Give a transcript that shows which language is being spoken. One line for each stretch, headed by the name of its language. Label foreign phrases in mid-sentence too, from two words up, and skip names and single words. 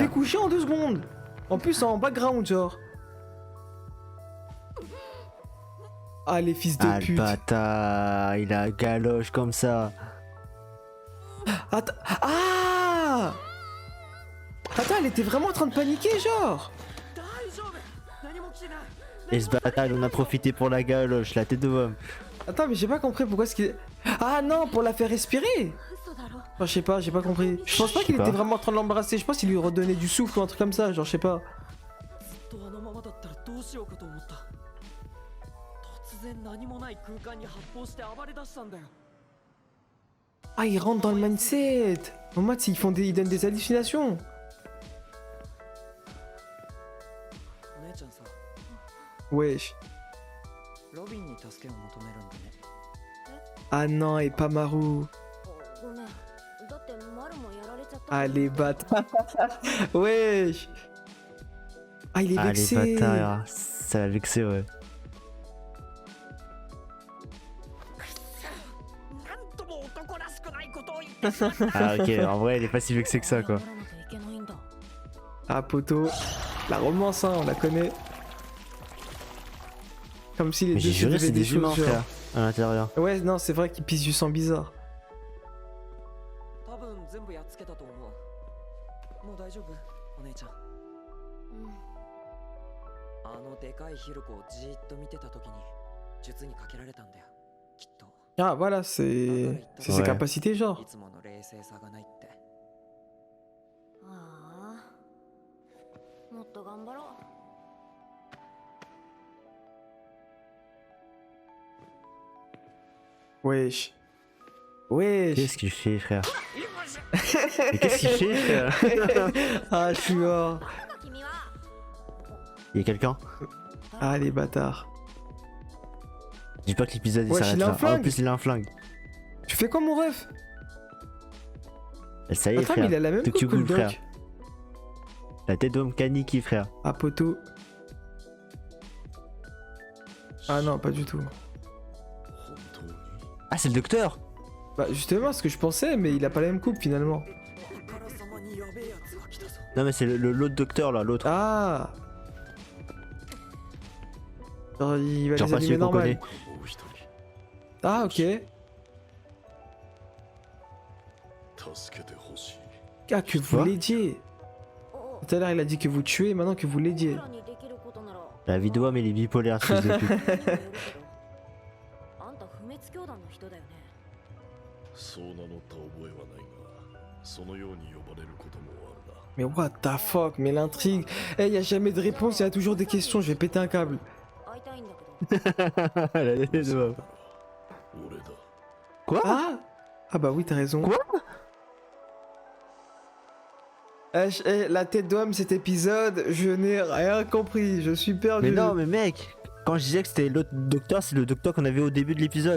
French: fait coucher en 2 secondes. En plus, en background, genre. Ah, les fils de Ah, le pute. bâtard, il a galoche comme ça. Attends. Ah! Attends, elle était vraiment en train de paniquer, genre.
Japanese: 大丈夫何も来てない
French: Et ce bâtard, il en a profité pour la galoche, la tête de homme. Attends, mais j'ai pas compris pourquoi est-ce qu'il. Ah non, pour la faire respirer.
Japanese: 嘘だろ。
French: Enfin, je sais pas, j'ai pas compris. Je pense pas qu'il Je sais était pas. vraiment en train de l'embrasser. Je pense qu'il lui redonnait du souffle ou un truc comme ça. Genre, je sais pas.
Japanese: ずっとあのままだったらどうしようかと思った。突然何もない空間に発砲して暴れ出したんだよ。
French: Ah, ils rentrent dans le mindset. En mode, ils donnent des hallucinations.
Japanese: お姉ちゃんさ、
French: Wesh.
Japanese: ロビンに助けを求めるんだね。
French: Ah non, et pas Maru.
Japanese: ごめん。だってマルもやられちゃったから。
French: Ah, les bâtards. Wesh. Ah, il est Ah, les vexé. bâtards, ça l'a vexé, ouais.
Japanese: なんとも男らしくないことを言ってしまった。
French: Ah, ok, en vrai, il est pas si vexé que ça, quoi.
Japanese: 謝らなきゃいけないんだ。
French: Ah, poteau. La romance, hein, on la connaît. Comme si les Mais deux j'ai se juré, devaient c'est des des humains, choses, genre. frère, à l'intérieur. Ouais, non, c'est vrai qu'ils pissent du sang bizarre.
Japanese: 多分全部やっつけたと思う。もう大丈夫、お姉ちゃん。うん。あのでかいヒルコをじーっと見てた時に術にかけられたんだよ。きっと。
French: Ah, voilà, c'est ses Ouais. capacités, genre.
Japanese: いつもの冷静さがないって。ああ。もっと頑張ろう。
French: Wesh. Wesh. Qu'est-ce qu'il fait, frère? Mais qu'est-ce qu'il fait, frère? Ah, je suis mort.
Japanese: 君は。
French: Il y a quelqu'un? Ah, les bâtards. Dis pas que l'épisode il Wesh, s'arrête il a un là. Ah, en flingue. plus, il a un flingue. Tu fais quoi, mon ref? Ça y est, Attends, frère. mais il a la même Tokyo coupe que le Ghoul, frère. doc. La tête d'homme Kaniki, frère. Ah, poteau. Ah non, pas du tout.
Japanese: 本当に
French: Ah, c'est le docteur! Bah, justement, ce que je pensais, mais il a pas la même coupe finalement.
Japanese: あからさまにやべえやつが来たぞ。
French: Non, mais c'est l'autre docteur là, l'autre. Ah. Genre, il va Genre les pas allumer celui qu'on normal. connaît.
Japanese: もう一人
French: Ah, ok.
Japanese: 助けてほしい
French: Ah, que vous Quoi l'aidiez. お Tout à l'heure, il a dit que vous tuez, maintenant que vous l'aidiez.
Japanese: 僕らにできることなら。
French: La vidéo, mais il est bipolaire, fils de pute.
Japanese: あんた不滅教団の人だよね。そう名乗った覚えはないがそのように呼ばれることもあるな
English: Mais what the fuck,
French: mais l'intrigue. Eh, y a jamais de réponse, y a toujours des questions, je vais péter un câble.
Japanese: 会いたいんだけど。
French: La tête d'homme.
Japanese: 俺だ
French: Quoi? Ah. Ah bah oui, t'as raison. Quoi? La tête d'homme, cet épisode, je n'ai rien compris, je suis perdu. Mais non, mais mec, quand je disais que c'était l'autre docteur, c'est le docteur qu'on avait au début de l'épisode.